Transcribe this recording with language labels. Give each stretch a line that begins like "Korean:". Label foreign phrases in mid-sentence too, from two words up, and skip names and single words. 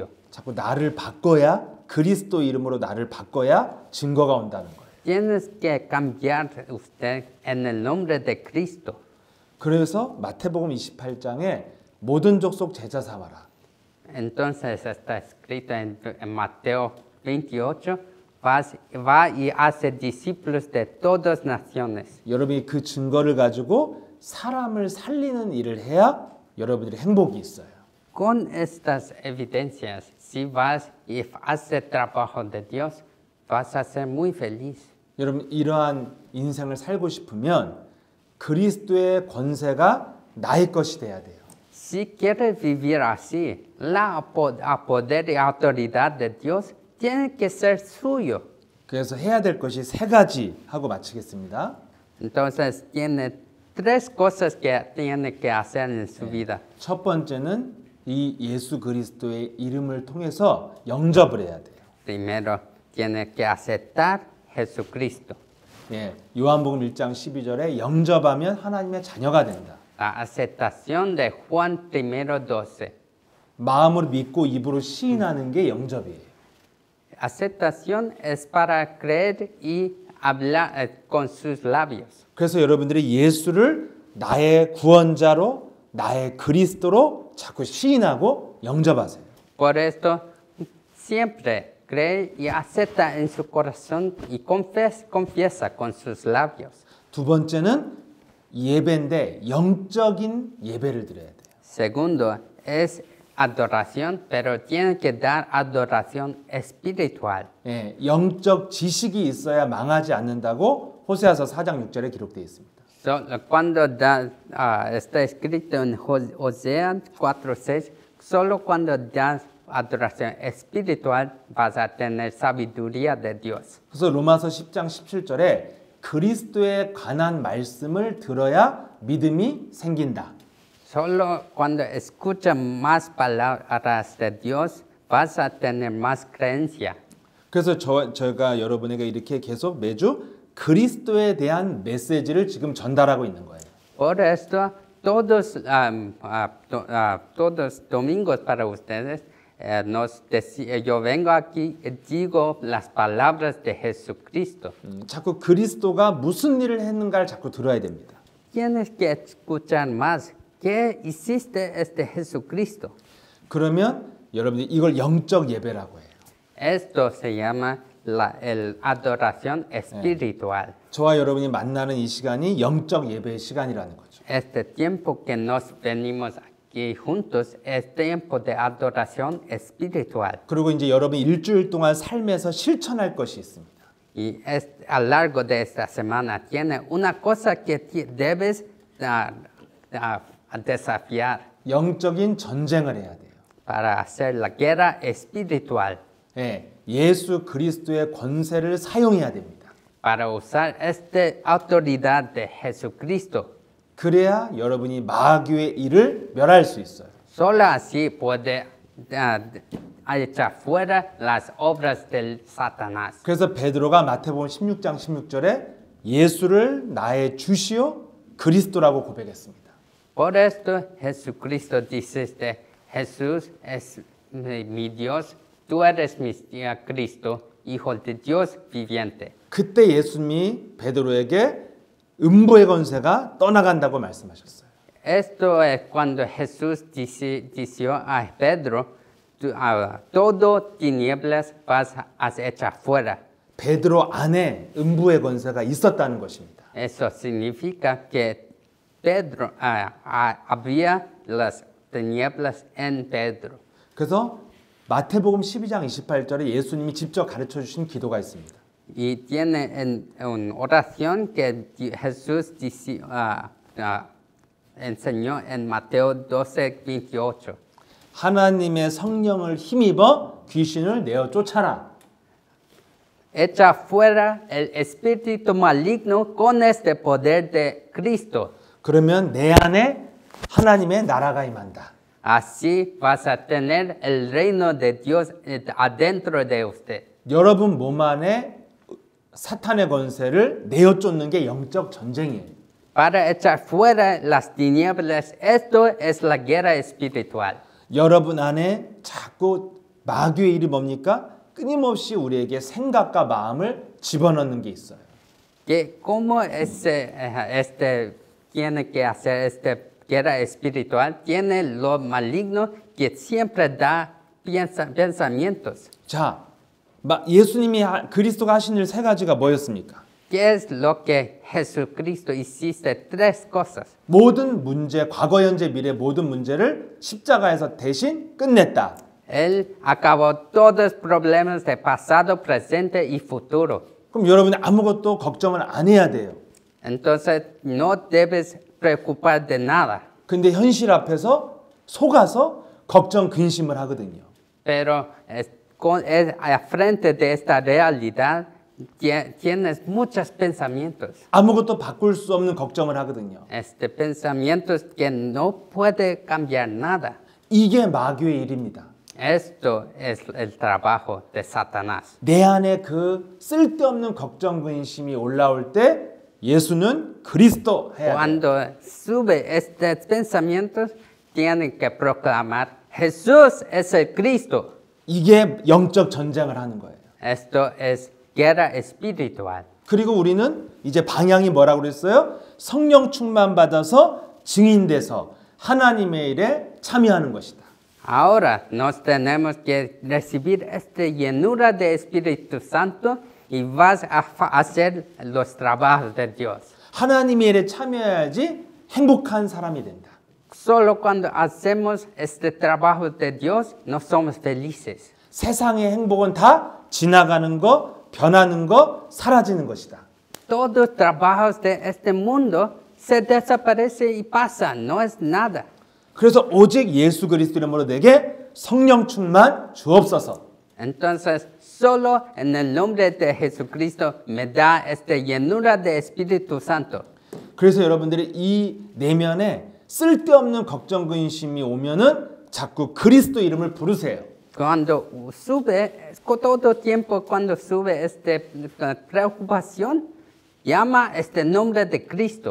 Korean: 자꾸 나를 바꿔야 그리스도 이름으로 나를 바꿔야 증거가 온다는 거예요.
Spanish: Tienes que cambiar usted en el nombre de Cristo.
Korean: 그래서 마태복음 28장에 모든 족속 제자 삼아라.
Spanish: Entonces está escrito en Mateo 28, va y hace discípulos de todas naciones.
Korean: 여러분이 그 증거를 가지고 사람을 살리는 일을 해야 여러분들이 행복이 있어요.
Spanish: Con estas evidencias, si vas y haces trabajo de Dios, vas a ser muy feliz.
Korean: 여러분 이러한 인생을 살고 싶으면 그리스도의 권세가 나의 것이 돼야 돼요.
Spanish: Si quieres vivir así, poder y autoridad de Dios tiene que ser suyo.
Korean: 그래서 해야 될 것이 세 가지 하고 마치겠습니다.
Spanish: Entonces tiene tres cosas que tiene que hacer en su vida.
Korean: 첫 번째는 이 예수 그리스도의 이름을 통해서 영접을 해야 돼요.
Spanish: Primero, tiene que aceptar Jesucristo.
Korean: 예, 요한복음 1장 12절에 영접하면 하나님의 자녀가 된다.
Spanish: La aceptación de Juan 1:12.
Korean: 마음으로 믿고 입으로 시인하는 게 영접이에요.
Spanish: Aceptación es para creer y hablar con sus labios.
Korean: 그래서 여러분들이 예수를 나의 구원자로 나의 그리스도로 자꾸 시인하고 영접하세요.
Spanish: Por esto, siempre cree y acepta en su corazón y confiesa con sus labios.
Korean: 두 번째는 예배인데 영적인 예배를 드려야 돼요.
Spanish: Segundo, es adoración, pero tiene que dar adoración espiritual.
Korean: 예, 영적 지식이 있어야 망하지 않는다고 호세아서 4장 6절에 기록되어 있습니다.
Spanish: Cuando está escrito en Oseas 4:6, solo cuando das adoración espiritual vas a tener sabiduría de Dios.
Korean: 그래서 로마서 10장 17절에 그리스도에 관한 말씀을 들어야 믿음이 생긴다.
Spanish: Solo cuando escuchas más palabras de Dios vas a tener más creencia.
Korean: 그래서 저희가 여러분에게 이렇게 계속 매주 그리스도에 대한 메시지를 지금 전달하고 있는 거예요.
Spanish: Por esto, todos domingos para ustedes, yo vengo aquí y digo las palabras de Jesucristo.
Korean: 자꾸 그리스도가 무슨 일을 했는가를 자꾸 들어야 됩니다.
Spanish: Tienes que escuchar más. ¿Qué hiciste este Jesucristo?
Korean: 그러면 여러분이 이걸 영적 예배라고 해요.
Spanish: Esto se llama la adoración espiritual.
Korean: 저와 여러분이 만나는 이 시간이 영적 예배의 시간이라는 거죠.
Spanish: Este tiempo que nos venimos aquí juntos es tiempo de adoración espiritual.
Korean: 그리고 이제 여러분이 일주일 동안 삶에서 실천할 것이 있습니다.
Spanish: Y a lo largo de esta semana tiene una cosa que debes desafiar
Korean: 영적인 전쟁을 해야 돼요.
Spanish: para hacer la guerra espiritual.
Korean: 예, 예수 그리스도의 권세를 사용해야 됩니다.
Spanish: Para usar esta autoridad de Jesucristo.
Korean: 그래야 여러분이 마귀의 일을 멸할 수 있어요.
Spanish: Solo así puede echar fuera las obras del Satanás.
Korean: 그래서 베드로가 마태복음 16장 16절에 예수를 나의 주시오 그리스도라고 고백했습니다.
Spanish: Por esto Jesucristo dice, Jesús es mi Dios, tú eres mi Cristo, Hijo de Dios viviente.
Korean: 그때 예수님이 베드로에게 음부의 권세가 떠나간다고 말씀하셨어요.
Spanish: Esto es cuando Jesús dijo a Pedro, todo tinieblas vas a echar fuera.
Korean: 베드로 안에 음부의 권세가 있었다는 것입니다.
Spanish: Eso significa que Pedro había las tinieblas en Pedro.
Korean: 그래서 마태복음 12장 28절에 예수님이 직접 가르쳐 주신 기도가 있습니다.
Spanish: Y tiene una oración que Jesús enseñó en Mateo 12:28.
Korean: 하나님의 성령을 힘입어 귀신을 내어 쫓아라.
Spanish: Echa fuera el espíritu maligno con este poder de Cristo.
Korean: 그러면 내 안에 하나님의 나라가 임한다.
Spanish: Así vas a tener el reino de Dios adentro de usted.
Korean: 여러분 몸 안에 사탄의 권세를 내어 쫓는 게 영적 전쟁이에요.
Spanish: Para echar fuera las tinieblas, esto es la guerra espiritual.
Korean: 여러분 안에 자꾸 마귀의 일이 뭡니까? 끊임없이 우리에게 생각과 마음을 집어넣는 게 있어요.
Spanish: Que como tiene que hacer esta guerra espiritual, tiene lo maligno que siempre da pensamientos.
Korean: 자, 예수님이 그리스도가 하신 일 세 가지가 뭐였습니까?
Spanish: ¿Qué es lo que Jesucristo hiciste? Tres cosas.
Korean: 모든 문제, 과거, 현재, 미래 모든 문제를 십자가에서 대신 끝냈다.
Spanish: Él acabó todos los problemas de pasado, presente y futuro.
Korean: 그럼 여러분이 아무것도 걱정을 안 해야 돼요.
Spanish: Entonces no debes preocupar de nada.
Korean: 근데 현실 앞에서 속아서 걱정 근심을 하거든요.
Spanish: Pero a frente de esta realidad tienes muchos pensamientos.
Korean: 아무것도 바꿀 수 없는 걱정을 하거든요.
Spanish: Pensamientos que no puede cambiar nada.
Korean: 이게 마귀의 일입니다.
Spanish: Esto es el trabajo de Satanás.
Korean: 내 안에 그 쓸데없는 걱정 근심이 올라올 때 예수는 그리스도 해야 돼요.
Spanish: Cuando sube estos pensamientos, tienen que proclamar Jesús es el Cristo.
Korean: 이게 영적 전쟁을 하는 거예요.
Spanish: Esto es guerra espiritual.
Korean: 그리고 우리는 이제 방향이 뭐라고 그랬어요? 성령 충만 받아서 증인돼서 하나님의 일에 참여하는 것이다.
Spanish: Ahora nos tenemos que recibir esta llenura de Espíritu Santo y vas a hacer los trabajos de Dios.
Korean: 하나님의 일에 참여해야지 행복한 사람이 된다.
Spanish: Solo cuando hacemos este trabajo de Dios, no somos felices.
Korean: 세상의 행복은 다 지나가는 거, 변하는 거, 사라지는 것이다.
Spanish: Todos los trabajos de este mundo se desaparecen y pasan, no es nada.
Korean: 그래서 오직 예수 그리스도 이름으로 내게 성령 충만 주옵소서.
Spanish: Entonces, solo en el nombre de Jesucristo me da esta llenura de Espíritu Santo.
Korean: 그래서 여러분들이 이 내면에 쓸데없는 걱정 근심이 오면은 자꾸 그리스도 이름을 부르세요.
Spanish: Cuando sube, todo tiempo cuando sube esta preocupación, llama este nombre de Cristo.